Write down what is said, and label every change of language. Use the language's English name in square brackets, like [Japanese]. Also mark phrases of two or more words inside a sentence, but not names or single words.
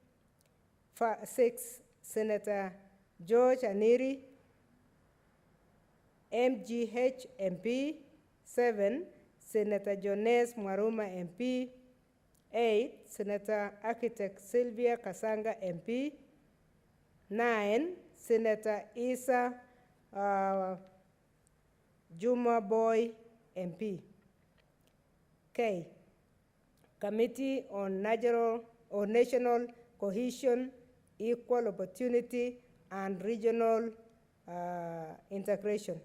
[English] 6, Senator George Aniri, MGH, MP. 7, Senator Jones Mwaruma, MP. 8, Senator Architect Sylvia Kasanga, MP. 9, Senator Isa Juma Boy, MP. K, Committee on National Cohesion, Equal Opportunity, and Regional Integration.